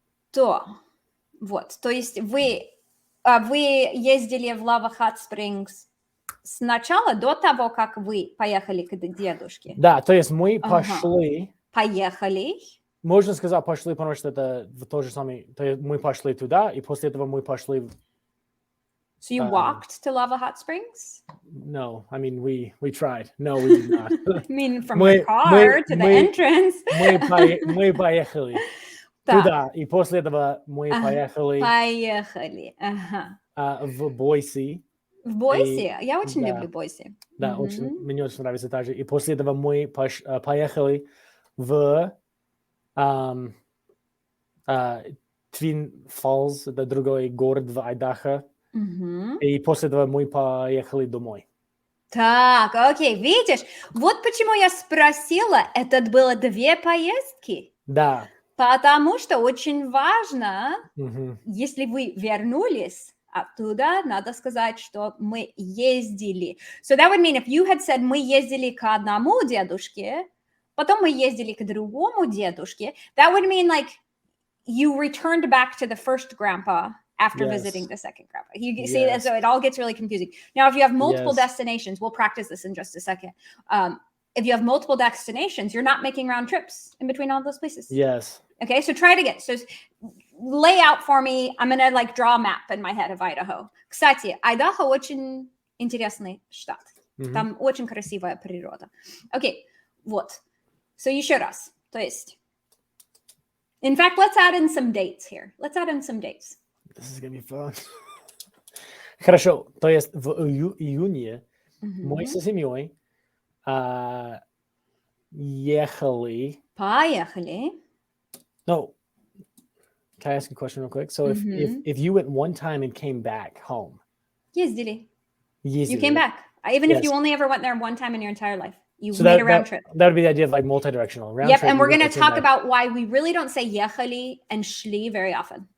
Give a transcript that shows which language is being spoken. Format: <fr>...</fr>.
<ru>То есть вы ездили в Lava Hot Springs сначала, до того, как вы поехали к дедушке? Да, то есть мы Ага. пошли, Поехали. можно сказать пошли, потому что это то же самое, то есть мы пошли туда, и после этого мы пошли,</ru> <en>So you walked to Lava Hot Springs? no, I mean, we tried, no, we did not. I mean, from the car to the entrance.</en> <ru>Мы поехали Так. туда, и после этого мы поехали Ага. в Бойси. В Бойсе? Я очень да. люблю Бойсе. Да, мне очень нравится также. И после этого мы поехали в Twin Falls, это другой город в Айдахо. И после этого мы поехали домой. Так, окей, видишь, вот почему я спросила, это было 2 поездки. Да. Потому что очень важно, если вы вернулись оттуда, надо сказать, что мы ездили.</ru> <en>So that would mean if you had said</en> <ru>мы ездили к одному дедушке, потом мы ездили к другому дедушке,</ru> <en>that would mean like you returned back to the first grandpa after visiting the second grandpa. You see that, so it all gets really confusing. Now, if you have multiple destinations, we'll practice this in just a second. If you have multiple destinations, you're not making round trips in between all those places. Yes. Okay, so try it again. So lay out for me. I'm going to like draw a map in my head of Idaho.</en> <ru>Кстати, Idaho очень интересный штат. Там очень красивая природа. Окей, вот.</ru> <en>So</en> <ru>еще раз. То есть,</ru> <en>in fact, let's add in some dates here. Let's add in some dates. This is going to be fun.</en> <ru>Хорошо, то есть в июне мы со семьей ехали. Поехали.</ru> <en>No. Can I ask a question real quick? So if you went one time and came back home. Ездили. You came back. Even if you only ever went there one time in your entire life. You made a round trip. That would be the idea of like multi-directional. Round trip, trip, and we're going to talk about why we really don't say ехали and шли very often.</en>